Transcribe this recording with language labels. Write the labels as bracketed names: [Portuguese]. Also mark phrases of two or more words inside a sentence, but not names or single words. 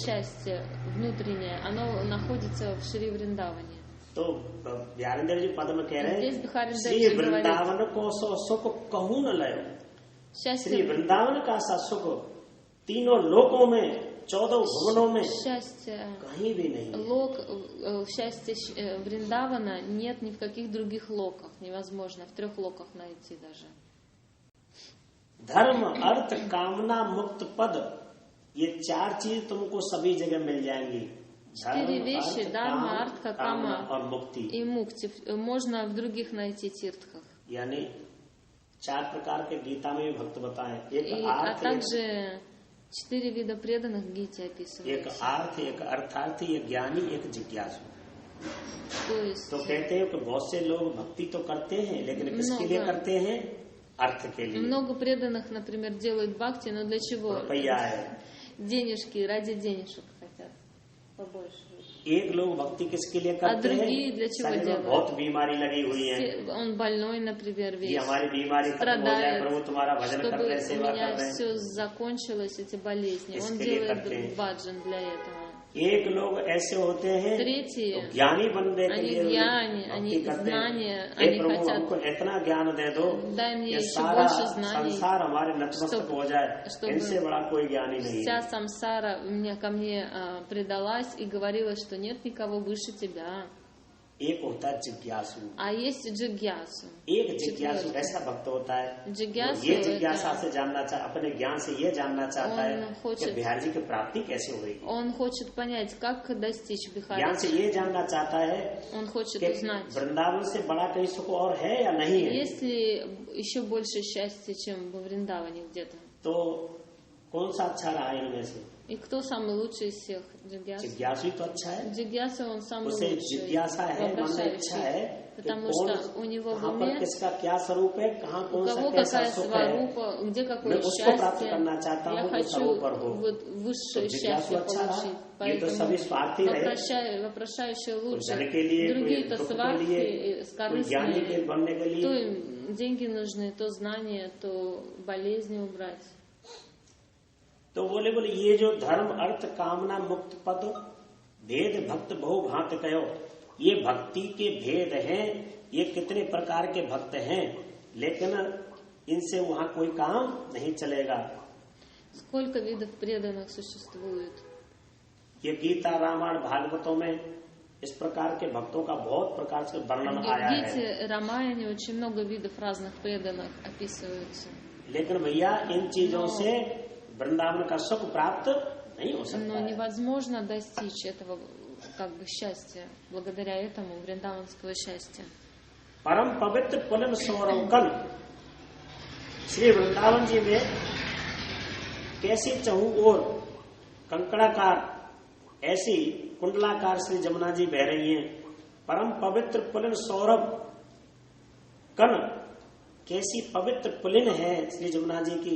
[Russian] счастье внутреннее, оно находится в Шри Вриндаване. [Hindi] तो ज्ञानदेव जी पद में कह रहे [Russian] Здесь [Hindi] हैं [Russian] Бихарин [Hindi] श्री देव जी वृंदावन को सो सुख कहूं न लयो। श्री [Russian] Счастье, [Hindi] वृंदावन का सा सुख तीनों लोकों में, 14 भुवनों में [Russian] счастье, [Hindi] कहीं भी नहीं है। [Russian] счастье Вриндавана нет ни в каких других локах, невозможно в 3 локах найти даже. [Hindi] धर्म अर्थ कामना मुक्त पद, ये 4 चीज तुमको सभी जगह मिल जाएंगी। [Russian] 4 вещи, дharma, артха, [Hindi] कामना [Russian] кама [Hindi] और मुक्ति, [Russian] и мукти, можно в других найти тиртхах. [Hindi] यानी 4 प्रकार के गीता में भी भक्त बताए। एक [Russian] А [Hindi] आर्थ, [Russian] также 4 вида преданных в Гите [Hindi] एक [Russian] описываются. [Hindi] आर्थ, एक अर्थार्थी, एक ज्ञानी, एक जिज्ञासु। [Russian] То есть, [Hindi] तो कहते हैं कि बहुत से लोग भक्ति तो करते हैं, लेकिन किसके लिए करते हैं? अर्थ के लिए। [Russian] много преданных, например, делают бхакти, но для чего? [Hindi] रुपया है। [Russian] Денежки, ради денежек хотят побольше. [Hindi] एक लोग भक्ति किसके लिए करते [Russian] другие для [Hindi] हैं? [Russian] чего [Hindi] शरीर में [Russian] делают? [Hindi] बहुत बीमारी लगी हुई है, [Russian] Он больной, например, [Hindi] ये [Russian] весь. [Hindi] हमारी बीमारी खत्म हो जाए, [Russian] Страдает, [Hindi] प्रभु तुम्हारा भजन कर [Russian] чтобы [Hindi] रहे हैं, [Russian] у [Hindi] सेवा कर [Russian] меня [Hindi] रहे हैं। [Russian] все закончилось, эти болезни. Он [Hindi] इसके लिए [Russian] делает [Hindi] करते हैं। [Russian] баджан для этого. [Hindi] एक लोग ऐसे होते हैं [Russian] Третьи, [Hindi] तो ज्ञानी बनने के [Russian] они [Hindi] लिए ज्ञानी, भक्ति [Russian] они [Hindi] करते हैं। [Russian] знания, [Hindi] हे [Russian] они [Hindi] प्रभु [Russian] хотят, [Hindi] हमको इतना ज्ञान दे दो [Russian] дай мне [Hindi] कि [Russian] еще [Hindi] सारा [Russian] больше знаний, [Hindi] संसार हमारे नतमस्तक हो जाए, [Russian] чтобы [Hindi] इनसे बड़ा कोई ज्ञानी नहीं [Russian] вся [Hindi] है। [Russian] самсара ко мне предалась и говорила, что нет никого выше тебя. [Hindi] एक होता है जिज्ञासु। [Russian] А есть джигьясу. [Hindi] एक जिज्ञासु ऐसा भक्त होता है जिज्ञासु ये जिज्ञासा से जानना चाह अपने ज्ञान से ये जानना चाहता है कि बिहार जी की प्राप्ति कैसे होगी। [Russian] Он хочет понять, как достичь [Hindi] ज्ञान [Russian] Бихари. [Hindi] से ये जानना चाहता है [Russian] Он хочет [Hindi] कि [Russian] узнать, [Hindi] वृंदावन से बड़ा कहीं सुख और है या नहीं है। [Russian] есть ли еще больше счастья, чем во Вриндаване где-то. [Hindi] तो कौन सा अच्छा रहा इनमें से? [Russian] И кто самый лучший из всех? Джигьясу. [Hindi] जिज्ञासु ही तो अच्छा है। [Russian] Джигьясу он самый [Hindi] उसे [Russian] лучший, [Hindi] जिज्ञासा है, मन में इच्छा है [Russian] вопрошающий. [Hindi] कि [Russian] Потому [Hindi] कौन [Russian] что у него в [Hindi] कहाँ पर [Russian] уме [Hindi] किसका क्या स्वरूप है, कहाँ [Russian] у [Hindi] कौन सा [Russian] кого [Hindi] कैसा [Russian] какая [Hindi] सुख है, [Russian] сварупа, где [Hindi] मैं [Russian] какое [Hindi] उसको प्राप्त [Russian] счастье. [Hindi] करना चाहता [Russian] Я [Hindi] हूँ जो [Russian] хочу [Hindi] सर्वोपर हो। [Russian] вот [Hindi] तो [Russian] высшее [Hindi] जिज्ञासु [Russian] счастье [Hindi] अच्छा रहा, [Russian] получить. [Hindi] ये तो सभी स्वार्थी रहे, [Russian] Вопрошающие [Hindi] कोई [Russian] лучше. [Hindi] धन के लिए, कोई [Russian] Другие-то [Hindi] दुख के [Russian] свархи, [Hindi] लिए, कोई ज्ञानी के [Russian] корыстные. [Hindi] बनने के [Russian] То [Hindi] लिए। [Russian] им деньги нужны, то знания, то болезни убрать. [Hindi] तो बोले ये जो धर्म अर्थ कामना मुक्त पद भेद भक्त बहु भांत कहो, ये भक्ति के भेद हैं, ये कितने प्रकार के भक्त हैं, लेकिन इनसे वहां कोई काम नहीं चलेगा। [Russian] Сколько видов преданных существует? [Hindi] ये गीता रामायण भागवतों में इस प्रकार के भक्तों का बहुत प्रकार से वर्णन [Russian] В [Hindi] आया है। [Russian] Гите, Рамаяне очень много видов разных преданных описываются. [Hindi] लेकिन भैया इन चीजों से वृंदावन का सुख प्राप्त नहीं हो [Russian] Но [Hindi] सकता है। [Russian] невозможно достичь этого как бы счастья, благодаря этому вриндаванского счастья. [Hindi] परम पवित्र पुलिन सौरवकन श्री वृंदावन जी में कैसी चहु और कंकड़ाकार ऐसी कुंडलाकार श्री जमुना जी बह रही हैं। परम पवित्र पुलिन सौरभ कन कैसी पवित्र पुलिन है श्री जमुना जी की।